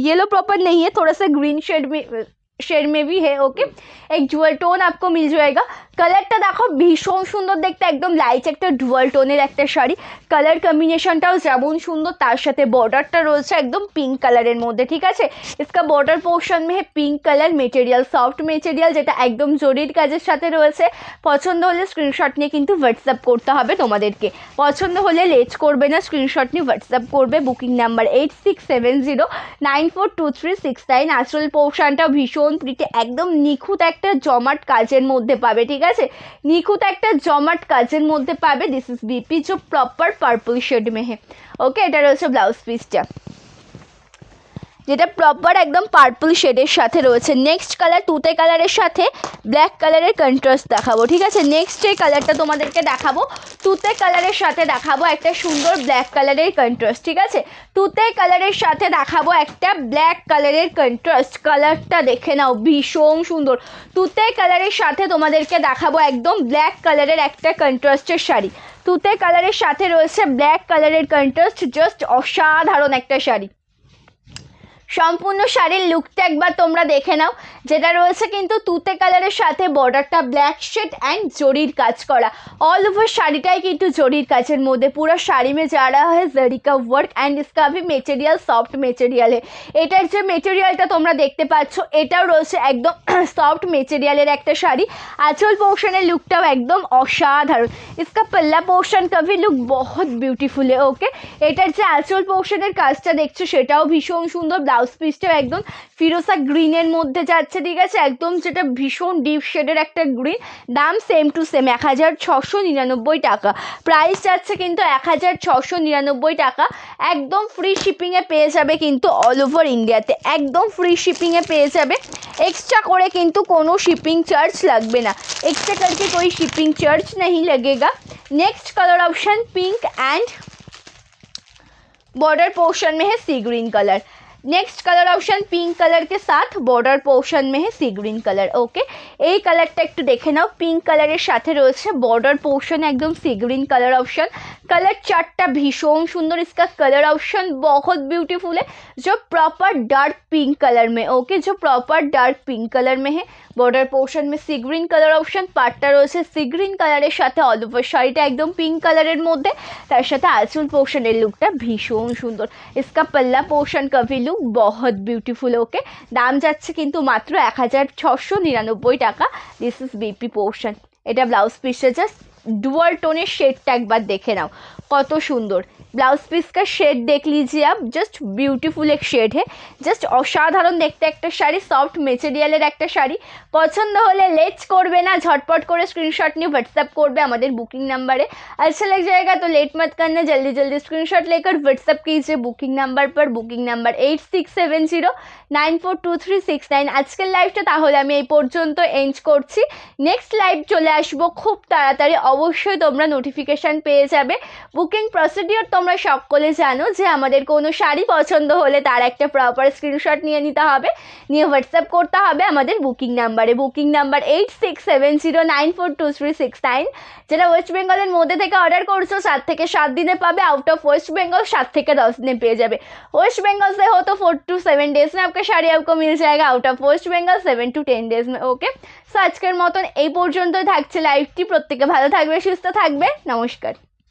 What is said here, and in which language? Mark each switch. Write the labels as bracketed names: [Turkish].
[Hindi] Yellow proper नहीं है, थोड़ा सा ग्रीन शेड में भी है। ओके, एक डुअल टोन आपको मिल जाएगा। [Bangla] কালারটা দেখো ভীষণ সুন্দর দেখতে, একদম লাইট একটা ডুয়াল টোনের একটা শাড়ি। কালার কম্বিনেশনটাও যেমন সুন্দর, তার সাথে বর্ডারটা রয়েছে একদম পিঙ্ক কালারের মধ্যে, ঠিক আছে? [Hindi] इसका बॉर्डर पोर्शन में है pink colour, material soft material, [Bangla] যেটা একদম জরির কাজের সাথে রয়েছে। পছন্দ হলে স্ক্রিনশট নিয়ে কিন্তু হোয়াটসঅ্যাপ করতে হবে তোমাদেরকে। পছন্দ হলে লেট করবে না, স্ক্রিনশট নিয়ে হোয়াটসঅ্যাপ করবে। Booking number 8670942369। আঁচল পোর্শনটা ভীষণ প্রিটি, একদম নিখুঁত একটা জমাট কাজের মধ্যে পাবে, ঠিক আছে? নিখুঁত একটা জমাট কাজের মধ্যে পাবে। [Hindi] দিস ইজ बीपी, जो प्रॉपर पर्पल शेड में है। [Bangla] ओके, এটা রয়েছে ব্লাউজ পিসটা, যেটা প্রপার একদম পার্পল শেডের সাথে রয়েছে। নেক্সট কালার তুতে কালারের সাথে ব্ল্যাক কালারের কন্ট্রাস্ট দেখাবো, ঠিক আছে? নেক্সট এই কালারটা তোমাদেরকে দেখাবো, তুতে কালারের সাথে দেখাবো একটা সুন্দর ব্ল্যাক কালারের কন্ট্রাস্ট, ঠিক আছে? তুতে কালারের সাথে দেখাবো একটা ব্ল্যাক কালারের কন্ট্রাস্ট। কালারটা দেখে নাও, ভীষণ সুন্দর। তুতে কালারের সাথে তোমাদেরকে দেখাবো একদম ব্ল্যাক কালারের একটা কন্ট্রাস্টের শাড়ি। তুতে কালারের সাথে রয়েছে ব্ল্যাক কালারের কন্ট্রাস্ট, জাস্ট অসাধারণ একটা শাড়ি। সম্পূর্ণ শাড়ির লুকটা একবার তোমরা দেখে নাও, যেটা রয়েছে কিন্তু তুতে কালারের সাথে বর্ডারটা ব্ল্যাক শেড অ্যান্ড জরির কাজ করা। ऑल ओवर শাড়িটাই কিন্তু জরির কাজের মধ্যে। [Hindi] পুরো শাড়ি में जा रहा है जरी का वर्क एंड इसका भी मेटेरियल सॉफ्ट मेटेरियल है। [Bangla] এটার যে মেটেরিয়ালটা তোমরা দেখতে পাচ্ছ, এটাও রয়েছে একদম সফট মেটেরিয়ালের একটা শাড়ি। আঁচল পোর্শনের লুকটাও একদম অসাধারণ। [Hindi] इसका पल्ला पोर्शन का भी लुक बहुत ब्यूटीफुल है। [Bangla] ओके, এটার যে আঁচল পোর্শনের কাজটা দেখছো সেটাও ভীষণ সুন্দর। ব্লাউজ পিসটাও একদম ফিরোজা গ্রিনের মধ্যে যাচ্ছে, ঠিক আছে? একদম যেটা ভীষণ ডিপ শেডের একটা গ্রিন। দাম সেম টু সেম 1699 টাকা। প্রাইস যাচ্ছে কিন্তু 1699 টাকা। একদম ফ্রি শিপিংয়ে পেয়ে যাবে কিন্তু অল ওভার ইন্ডিয়াতে, একদম ফ্রি শিপিংয়ে পেয়ে যাবে। এক্সট্রা করে কিন্তু কোনো শিপিং চার্জ লাগবে না, [Hindi] एक्स्ट्रा करके कोई शिपिंग चार्ज नहीं लगेगा। Next colour option pink and border portion में है सी green colour. Next colour option pink colour के साथ बॉर्डर पोर्शन में है सी ग्रीन कलर। [Bangla] ओके, এই কালারটা একটু দেখে নাও, পিঙ্ক কালারের সাথে রয়েছে বর্ডার পোর্শন একদম सी ग्रीन कलर ऑप्शन। [Hindi] कलर चार्टটা भीषण सुंदर, इसका कलर ऑप्शन बहुत ब्यूटीफुल है, जो प्रॉपर डार्क पिंक कलर में। ओके, जो प्रॉपर डार्क पिंक कलर में है [Bangla] বর্ডার পোর্শন মে সি গ্রিন কালার অপশন, পাটটা রয়েছে সি গ্রিন কালারের সাথে, অল ওভার শাড়িটা একদম পিঙ্ক কালারের মধ্যে, তার সাথে আঁচল পোর্শনের লুকটা ভীষণ সুন্দর। [Hindi] इसका पल्ला पोर्शन का भी लुक बहुत ब्यूटीफुल। [Bangla] ओके, দাম যাচ্ছে কিন্তু মাত্র 1699 টাকা। [English] This is BP portion. [Bangla] এটা ব্লাউজ পিসটা জাস্ট डुअल টোনের শেডটা একবার দেখে নাও কত সুন্দর। [Hindi] ब्लाउज पीस का शेड देख लीजिए आप, जस्ट ब्यूटीफुल एक शेड है, जस्ट असाधारण देखते [Bangla] একটা শাড়ি, সফট মেটেরিয়ালের একটা শাড়ি। পছন্দ হলে লেটস করবে না, ঝটপট করে স্ক্রিনশট নিয়ে व्हाट्सएप করবে আমাদের বুকিং नंबर है। [Hindi] अच्छा लग जाएगा तो लेट मत करना, जल्दी जल्दी स्क्रीनशॉट लेकर व्हाट्सएप कीजिए बुकिंग नंबर पर, बुकिंग नंबर 8670942369। [Bangla] আজকের লাইভটা তাহলে আমি এই পর্যন্ত এন্ড করছি। নেক্সট লাইভ চলে আসবো খুব তাড়াতাড়ি, অবশ্যই তোমরা নোটিফিকেশান পেয়ে যাবে। বুকিং প্রসিডিওর তোমরা সকলে জানো যে আমাদের কোনো শাড়ি পছন্দ হলে তার একটা প্রপার স্ক্রিনশট নিয়ে নিতে হবে, নিয়ে হোয়াটসঅ্যাপ করতে হবে আমাদের বুকিং নাম্বারে, বুকিং নাম্বার 8670942369। যেটা ওয়েস্ট বেঙ্গলের মধ্যে থেকে অর্ডার করছো 7 থেকে 7 দিনে পাবে, आउट ऑफ वेस्ट बंगाल 7 থেকে 10 দিনে পেয়ে যাবে। [Hindi] वेस्ट बंगाल से हो तो 4 to 7 डेज में आपका শাড়ি आपको मिल जाएगा, out of waste Bengal 7 to 10 days में। [Bangla] ওকে, সো আজকের মতন এই পর্যন্তই থাকছে লাইভটি। প্রত্যেকে ভালো থাকবে, সুস্থ থাকবে, নমস্কার।